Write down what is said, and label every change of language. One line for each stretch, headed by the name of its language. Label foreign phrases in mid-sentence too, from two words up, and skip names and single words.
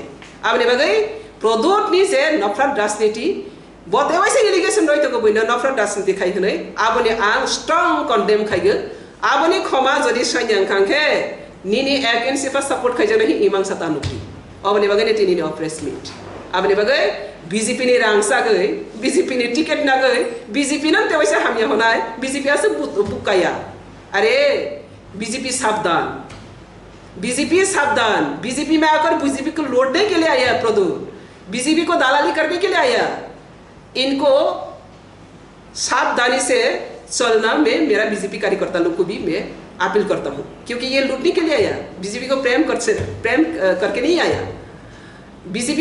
Kok Borok: आबनि बागै प्रदुर नि जे नफ्राद राजनीति बदेवाइसे एलिगेशन रयतो को बइनो नफ्राद राजनीति खायखनै आबनि आं
English: strong condemn
Kok Borok: खायगो आबनि खमा जदि सैन्य काके निनि एगेन्स्ट फा सपोर्ट खायजनो हि इमां साता नुखि आबनि बागै तिनि
English: press meet
Kok Borok: आबनि बागै बीजेपी नि रांसागै बीजेपी नि टिकेट नागै बीजेपी न तेवैसे हामिया होनाय बीजेपी आसे बुकाया अरे बीजेपी सावधान
Hindi: बीजेपी में आकर बीजेपी को लौटने के लिए आया प्रदुर बीजेपी को दलाली करने के लिए आया इनको सावधानी से चलना मैं मेरा बीजेपी कार्यकर्ता लोग को भी मैं अपील करता हूँ क्योंकि ये लूटने के लिए आया बीजेपी को प्रेम करके नहीं आया बीजेपी